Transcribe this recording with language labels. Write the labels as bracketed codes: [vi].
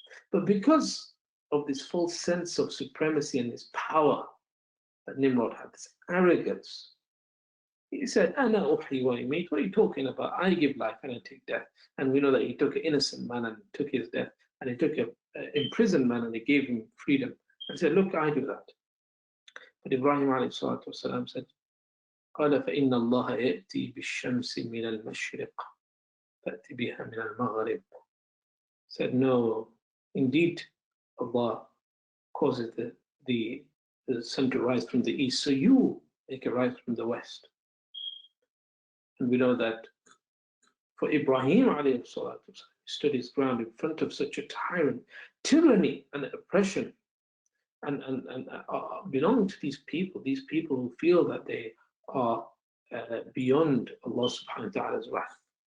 [en] But because of this false sense of supremacy and this power that Nimrod had, this arrogance, he said, [ar] "Ana uhyi wa yumeet." [en] What are you talking about? I give life and I take death. And we know that he took an innocent man and took his death. and he took a imprisoned man and he gave him freedom and said, look, I do that. [ar] But Ibrahim والسلام, said, قال فإن الله يأتي بالشمس من المشرق فأتي بها من المغرب. [en] Said, no, indeed, Allah causes the sun to rise from the east, so you make it rise from the west. And we know that for Ibrahim alayhi salatu, he stood his ground in front of such a tyrant, tyranny and oppression, and belong to these people who feel that they are beyond Allah subhanahu wa ta'ala's wrath.